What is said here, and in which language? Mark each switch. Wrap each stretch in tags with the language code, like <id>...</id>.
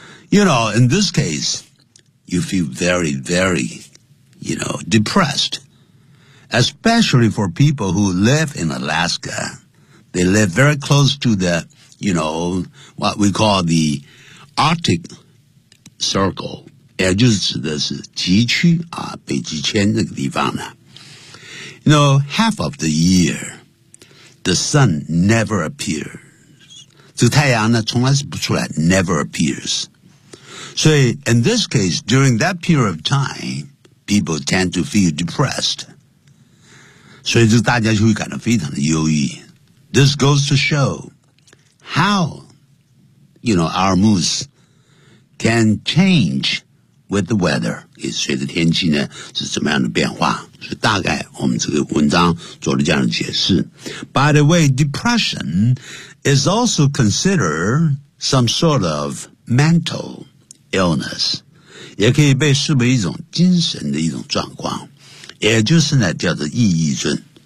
<en>You know, in this case, you feel very, very, you know, depressed. Especially for people who live in Alaska. They live very close to the, you know, what we call the Arctic Circle.</en> <zh>也就是指的是极区啊，北极圈这个地方呢。</zh> <en>You know, half of the year, the sun never appears.</en> <zh>这个太阳呢，从来是不出来</zh> <en>，never appears. 所以 ，in this case, during that period of time, people tend to feel depressed.</en> <zh>所以，这大家就会感到非常的忧郁。</zh> <en>This goes to show how, you know, our moods can change. With the weather，</en> <zh>也是随着天气呢是怎么样的变化，所以大概我们这个文章做了这样的解释。</zh> <en>By the way, depression is also considered some sort of mental illness，</en> <zh>也可以被视为一种精神的一种状况，也就是呢叫做抑郁症。</zh>